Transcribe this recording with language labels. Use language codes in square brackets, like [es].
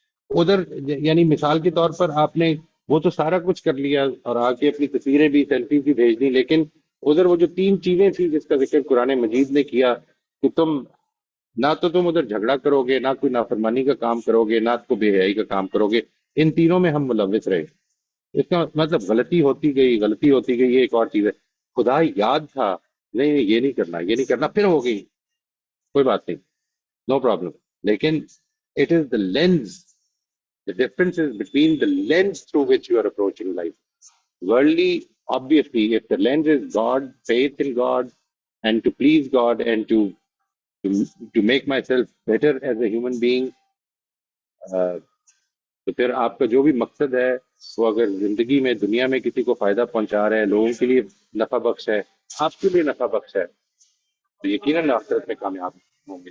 [ur] ادھر یعنی مثال کے طور پر آپ نے وہ تو سارا کچھ کر لیا اور آ کے اپنی تصویریں بھی, سیلفی بھی بھیج دی, لیکن ادھر وہ جو 3 چیزیں تھیں جس کا ذکر قرآن مجید نے کیا کہ تم ادھر جھگڑا کرو گے, نہ کوئی نافرمانی کا کام کرو گے, نہ کوئی بے حیائی کا کام کرو گے, ان تینوں میں ہم ملوث رہے. اس کا مطلب غلطی ہوتی گئی, یہ ایک اور چیز ہے. خدا یاد تھا, نہیں یہ نہیں کرنا, پھر ہو گئی, کوئی بات نہیں, نو پرابلم. [en] لیکن it is the lens, the difference is between the lens through which you are approaching life. Worldly, obviously, if the lens is God, faith in God, and to please God and to make myself better as a human being, [ur] تو پھر آپ کا جو بھی مقصد ہے وہ اگر زندگی میں دنیا میں کسی کو فائدہ پہنچا رہے ہیں, لوگوں کے لیے نفع بخش ہے, آپ کے لیے نفع بخش ہے, تو یقیناً آخرت میں کامیاب ہوں گے.